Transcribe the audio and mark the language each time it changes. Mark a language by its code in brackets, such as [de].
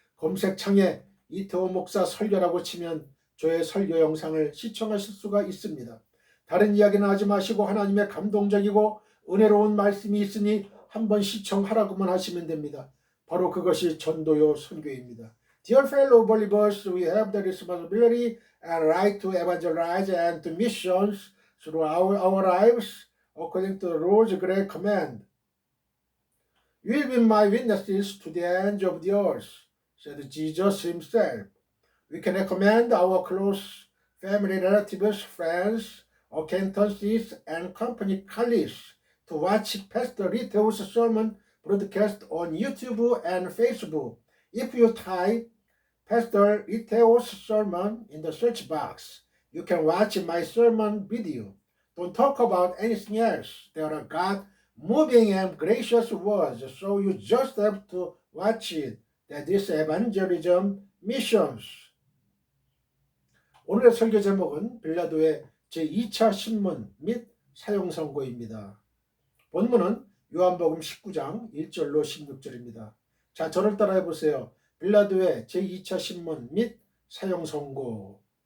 [ko] 검색창에 이태호 목사 설교라고 치면 저의 설교 영상을 시청하실 수가 있습니다. 다른 이야기는 하지 마시고 하나님의 감동적이고 은혜로운 말씀이 있으니 한번 시청하라고만 하시면 됩니다. 바로 그것이 전도요 선교입니다. [en] Dear fellow believers, we have the responsibility and right to evangelize and to missions through our lives according to the Lord's great command. You will be my witnesses to the end of the earth, said Jesus himself. We can recommend our close family relatives, friends, acquaintances, and company colleagues to watch Pastor Rito's sermon broadcast on YouTube and Facebook. If you type Pastor Rito's sermon in the search box, you can watch my sermon video. Don't talk about anything else. There are God moving and gracious words, so you just have to watch it. That is evangelism missions. [ko] 오늘의 설교 제목은 빌라도의 제2차 신문 및 사형 선고입니다. 본문은 요한복음 19장 1절로 16절입니다. 자, 저를 따라해 보세요. 빌라도의 제2차 신문 및 사형 선고.